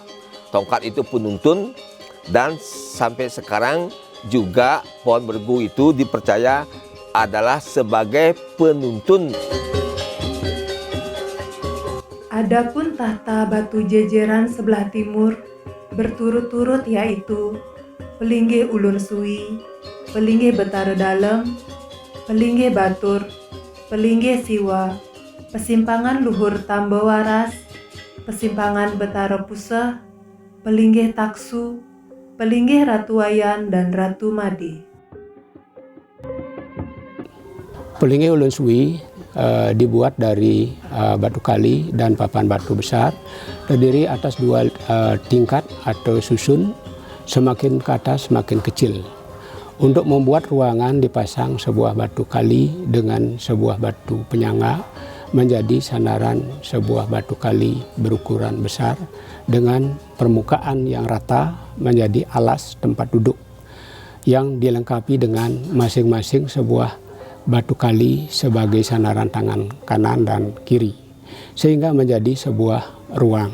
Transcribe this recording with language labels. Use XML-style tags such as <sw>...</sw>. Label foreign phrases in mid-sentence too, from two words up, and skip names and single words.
<id>Tongkat itu penuntun, dan sampai sekarang juga pohon bergu itu dipercaya adalah sebagai penuntun. Adapun tahta batu jejeran sebelah timur berturut-turut yaitu Pelinggih Ulun Sui, Pelinggih Betara Dalem, Pelinggih Batur, Pelinggih Siwa, Pesimpangan Luhur Tambawaras, Pesimpangan Betara Puseh, Pelinggih Taksu, Pelinggih Ratu Wayan dan Ratu Madi. Pelinggih Ulun Sui dibuat dari batu kali dan papan batu besar, terdiri atas dua tingkat atau susun, semakin ke atas semakin kecil. Untuk membuat ruangan dipasang sebuah batu kali dengan sebuah batu penyangga menjadi sandaran sebuah batu kali berukuran besar dengan permukaan yang rata menjadi alas tempat duduk yang dilengkapi dengan masing-masing sebuah batu kali sebagai sandaran tangan kanan dan kiri sehingga menjadi sebuah ruang.</id>